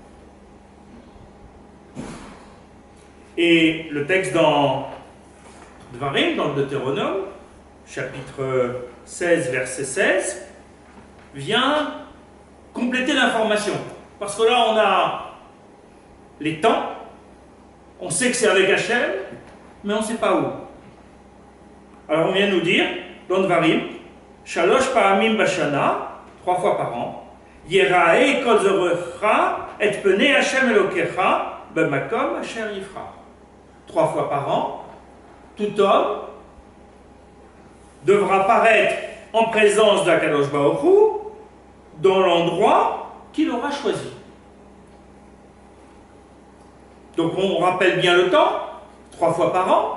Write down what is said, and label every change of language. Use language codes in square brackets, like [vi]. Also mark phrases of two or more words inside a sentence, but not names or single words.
[fr] Et le texte dans Dvarim, dans le Deutéronome, chapitre 16, verset 16, vient compléter l'information. Parce que là, on a les temps, on sait que c'est avec Hachem, mais on ne sait pas où. Alors on vient nous dire, dans Dvarim, [he] שלוש פעמים בשנה, [fr] 3 fois par an, [he] יראה כל זכורך את פני השם אלוקיך במקום אשר יבחר. [fr] 3 fois par an, tout homme devra paraître en présence d' [he] הקדוש ברוך הוא [fr] dans l'endroit qu'il aura choisi. Donc on rappelle bien le temps, 3 fois par an.